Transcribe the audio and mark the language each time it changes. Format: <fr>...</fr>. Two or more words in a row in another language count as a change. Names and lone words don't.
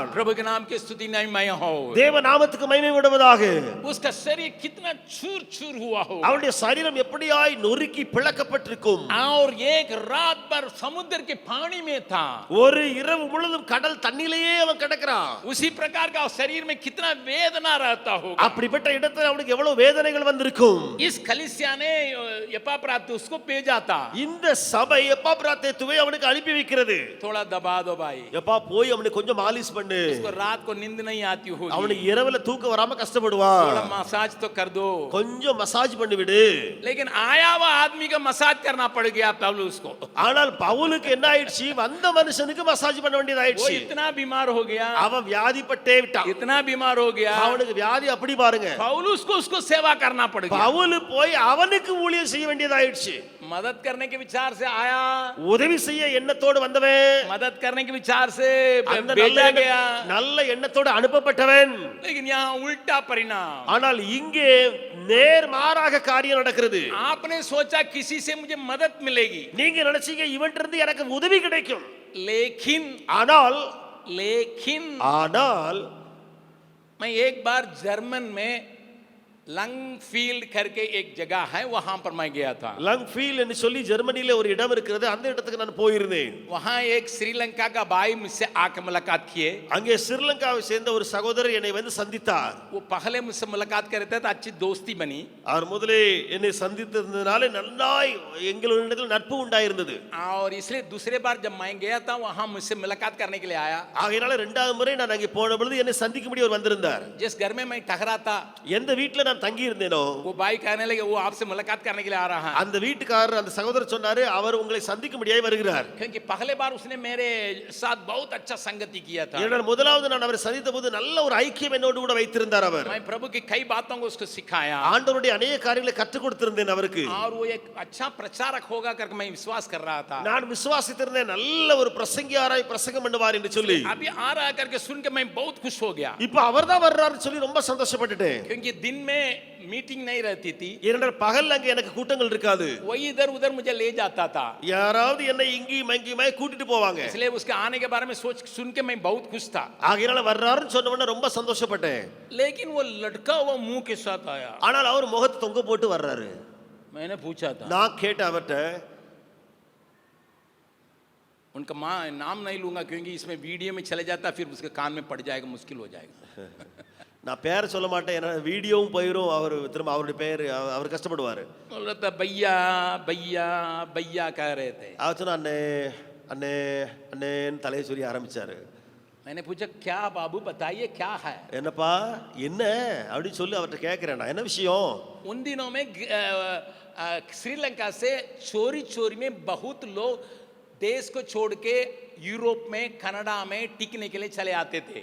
<hi>प्रभु के नाम की स्तुति महिमा हो।</hi> <ta>தேவ நாமத்துக்கு மகிமை உண்டாவதாக.</ta> <hi>उसका शरीर कितना चूर चूर हुआ हो,</hi> <ta>அவனுடைய சரீரம் எப்படியாய் நொறுக்கி பிளக்கப்பட்டிருக்கும்.</ta> <hi>और एक रात भर समुद्र के पानी में था।</hi> <ta>ஒரு இரவு முழுதும் கடல் தண்ணிலேயே அவன் கிடக்கிறான்.</ta> <hi>उसी प्रकार का शरीर में कितना वेदना रहता होगा।</hi> <ta>அப்படிப்பட்ட இடத்துல அவனுக்கு எவ்வளவு வேதனைகள் வந்திருக்கும்.</ta> <hi>इस कलीसिया ने एपाफ्रातुस को भेजा था।</hi> <ta>இந்த சபை எப்பாப்ராத்தேத்துவை அவனுக்கு அனுப்பி வைக்கிறது.</ta> <hi>थोड़ा दबा दो भाई,</hi> <ta>எப்பா போய் அவனுக்கு கொஞ்சம் மாலிஷ் பண்ணு.</ta> <hi>उसको रात को नींद नहीं आती होगी,</hi> <ta>அவனுக்கு இரவுல தூக்கம் வராம கஷ்டப்படுவான்.</ta> <hi>थोड़ा मसाज तो कर दो।</hi> <ta>கொஞ்சம் மசாஜ் பண்ணி விடு.</ta> <hi>लेकिन आया हुआ आदमी का मसाज करना पड़ गया पौलुस को।</hi> <ta>ஆனால் பவுலுக்கு என்ன ஆயிடுச்சு, வந்த மனுஷனுக்கு மசாஜ் பண்ண வேண்டியது</ta> <hi>वो</hi> <ta>ஆயிடுச்சு.</ta> <hi>इतना बीमार हो गया,</hi> <ta>அவன் வியாதிப்பட்டே விட்டான்.</ta> <hi>इतना बीमार हो गया,</hi> <ta>அவனுக்கு வியாதி அப்படி பாருங்க.</ta> <hi>पौलुस को उसको सेवा करना पड़ गया।</hi> <ta>பவுல் போய் அவனுக்கு ஊழியம் செய்ய வேண்டியதாயிடுச்சு.</ta> <hi>मदद करने के विचार से आया,</hi> <ta>உதவி செய்ய எண்ணத்தோடு வந்தவன்,</ta> <hi>मदद करने के विचार से</hi> <ta>அந்த</ta> <hi>भेजा गया,</hi> <ta>நல்ல எண்ணத்தோடு அனுப்பப்பட்டவன்.</ta> <hi>लेकिन यहाँ उल्टा परिणाम।</hi> <ta>ஆனால் இங்கே நேர்மாறாக காரியம் நடக்கிறது.</ta> <hi>आपने सोचा किसी से मुझे मदद मिलेगी,</hi> <ta>நீங்க நினைச்சீங்க இவன்ட்ட இருந்து எனக்கு உதவி கிடைக்கும்.</ta> <hi>लेकिन</hi> <ta>ஆனால்</ta> <hi>ஆனால் मैं एक बार जर्मन में लंगफील्ड करके एक जगह है, वहां पर मैं गया था।</hi> <ta>லங்ஃபீல்ட் என்று சொல்லி ஜெர்மனியில ஒரு இடம் இருக்கிறது. அந்த இடத்துக்கு நான் போயிருந்தேன்.</ta> <hi>वहां एक श्रीलंका का भाई मुझसे आके मुलाकात किए।</hi> <ta>அங்கே ஸ்ரீலங்காவை சேர்ந்த ஒரு சகோதரர் என்னை வந்து சந்தித்தார்.</ta> <hi>वो पहले मुझसे मुलाकात कर रहे थे तो अच्छी दोस्ती बनी,</hi> <ta>அவர் முதலே என்னை சந்தித்ததுனால நல்லாய் எங்களிடத்தில் நட்பு உண்டாயிருந்தது.</ta> <hi>और इसलिए दूसरे बार जब मैं गया था वहां मुझसे मुलाकात करने के लिए आया।</hi> <ta>ஆகையால இரண்டாவது முறை நான் அங்கே போன பொழுது என்னை சந்திக்கும்படி அவர் வந்திருந்தார்.</ta> <hi>जिस घर में मैं ठहरा था,</hi> <ta>எந்த வீட்ல நான் தங்கி இருந்தேனோ</ta> <hi>वो भाई कहने लगे वो आपसे मुलाकात करने के लिए आ रहा है,</hi> <ta>அந்த வீட்டுக்காரர் அந்த சகோதரர் சொன்னாரு அவர் உங்களை சந்திக்கும்படியாய் வருகிறார்.</ta> <hi>क्योंकि पहले बार उसने मेरे साथ बहुत अच्छा संगति किया था।</hi> <ta>ஏனென்றால் முதலாவது நான் அவரை சந்தித்த போது நல்ல ஒரு ஐக்கியம் என்னோடு கூட வைத்திருந்தார் அவர்.</ta> <hi>मैं प्रभु की कई बातों को उसको सिखाया,</hi> <ta>ஆண்டவருடைய अनेक காரியங்களை கற்றுக் கொடுத்திருந்தேன் அவருக்கு.</ta> <hi>और वो एक अच्छा प्रचारक होगा करके मैं विश्वास कर रहा था।</hi> <ta>நான் விசுவாசித்திருந்தேன் நல்ல ஒரு பிரசங்கியாராய் பிரசங்கம் பண்ணுவார் என்று சொல்லி.</ta> <hi>अभी आ रहा करके सुन के मैं बहुत खुश हो गया,</hi> <ta>இப்போ அவர்தான் வர்றாருன்னு சொல்லி ரொம்ப சந்தோஷப்பட்டுட்டேன்.</ta> <hi>क्योंकि दिन में मीटिंग नहीं रहती थी,</hi> <ta>ஏனென்றால் பகல்ல அங்கே எனக்கு கூட்டங்கள் இருக்காது.</ta> <hi>वही इधर उधर मुझे ले जाता था,</hi> <ta>யாராவது என்னை இங்கேயும் அங்கேயுமாய் கூட்டிட்டு போவாங்க.</ta> <hi>इसलिए उसके आने के बारे में सोच सुन के मैं बहुत खुश था।</hi> <ta>ஆகையால வர்றாருன்னு சொன்ன உடனே ரொம்ப சந்தோஷப்பட்டேன்.</ta> <hi>लेकिन वो लटका हुआ मुंह के साथ आया।</hi> <ta>ஆனால் அவர் முகத்தை தொங்க போட்டு வர்றாரு.</ta> <hi>मैंने पूछा था,</hi> <ta>நான் கேட்டேன் அவர்ட்ட,</ta> <hi>उनका माँ नाम नहीं लूंगा क्योंकि इसमें वीडियो में चले जाता फिर उसके कान में पड़ जाएगा, मुश्किल हो जाएगा।</hi> <ta>நான் பேர் சொல்ல மாட்டேன், ஏன்னா வீடியோவும் போயிடும், அவர் திரும்ப அவருடைய பேர் அவர் கஷ்டப்படுவார்.</ta> <hi>बोल रहा था भैया भैया भैया कह रहे थे।</hi> <ta>அவர் சொன்னா அண்ணே அண்ணே அண்ணேன்னு தலையை சொல்லி ஆரம்பிச்சாரு.</ta> <hi>मैंने पूछा क्या बाबू बताइए क्या है।</hi> <ta>என்னப்பா என்ன அப்படின்னு சொல்லி அவர்கிட்ட கேட்கிறேன், நான் என்ன விஷயம்.</ta> <hi>उन दिनों में श्रीलंका से चोरी चोरी में बहुत लोग देश को छोड़ के यूरोप में कनाडा में टिकने के लिए चले आते थे।</hi>